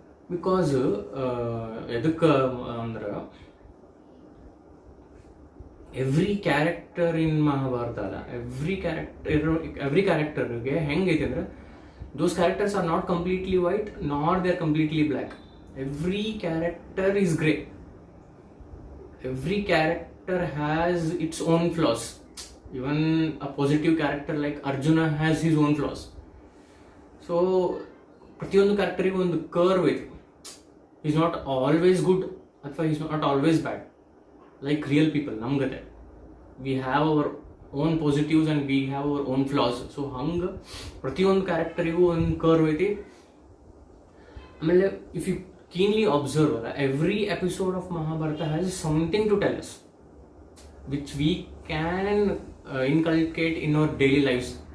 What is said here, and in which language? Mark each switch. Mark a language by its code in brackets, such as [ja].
[en] because [kn] ಎದಕ್ಕೆ ಅಂದ್ರೆ, [en] every character in Mahabharata ಅಲ್ಲ, every ಕ್ಯಾರೆಕ್ಟರ್ಗೆ [kn] ಹೆಂಗೈತೆ ಅಂದ್ರೆ, [en] Those characters are not completely white nor they are completely black. Every character is grey. Every character has its own flaws. Even a positive character like Arjuna has his own flaws. So [kn] ಪ್ರತಿಯೊಂದು ಕ್ಯಾರೆಕ್ಟರಿಗೂ ಒಂದು curve ಐತಿ. [en] Is not always good ಅಥವಾ is not always bad. Like real people [kn] ನಮ್ಗತೆ [en] We have our own positives and we have our own flaws. So [kn] ಹಂಗೆ ಪ್ರತಿಯೊಂದು ಕ್ಯಾರೆಕ್ಟರಿಗೂ ಒಂದು curve ಐತಿ. ಆಮೇಲೆ [en] If you keenly observe ಅಲ್ಲ, every episode of Mahabharata has something to tell us which we can inculcate in our daily lives.